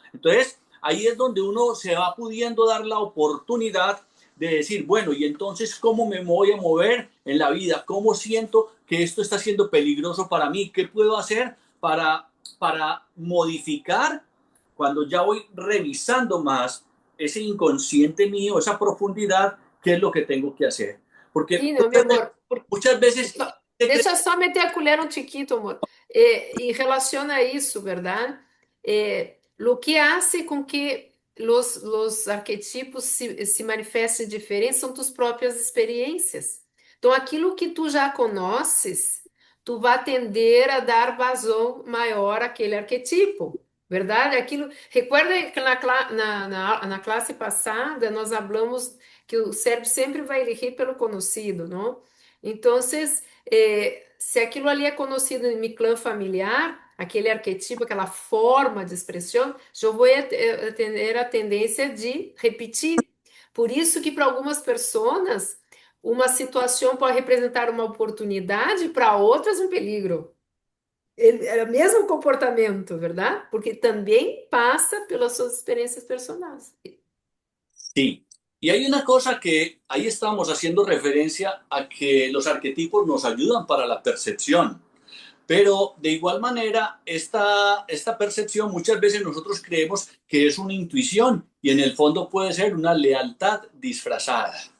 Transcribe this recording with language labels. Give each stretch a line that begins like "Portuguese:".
Spanish: Entonces, ahí es donde uno se va pudiendo dar la oportunidad de decir, bueno, y entonces, ¿cómo me voy a mover en la vida? ¿Cómo siento que esto está siendo peligroso para mí? ¿Qué puedo hacer para modificar cuando ya voy revisando más ese inconsciente mío, esa profundidad, qué es lo que tengo que hacer? Porque
Portuguese: Sim, não, meu amor.
Spanish: muchas veces
Portuguese: Deixa só meter a colher um tiquito, amor. E relaciona isso, ¿verdad?
Spanish: Lo que hace
Portuguese: com que los arquetipos se manifestem diferentes são tus próprias experiências. Então, aquilo que tu já conheces, tu vai tender a dar vazão maior àquele arquetipo, verdade? Aquilo.
Spanish: Recuerda que
Portuguese: na classe passada nós falamos que o cérebro sempre vai elegir pelo conhecido, não? Então, se aquilo ali é conhecido em meu clã familiar, aquele arquetipo, aquela forma de expressão, eu vou ter a tendência de repetir. Por isso que para algumas pessoas, uma situação pode representar uma oportunidade, para outras um peligro. É o mesmo comportamento, verdade? Porque também passa pelas suas experiências personais.
Spanish: sí. Y hay una cosa que ahí estamos haciendo referencia a que los arquetipos nos ayudan para la percepción, pero de igual manera esta percepción muchas veces nosotros creemos que es una intuición y en el fondo puede ser una lealtad disfrazada.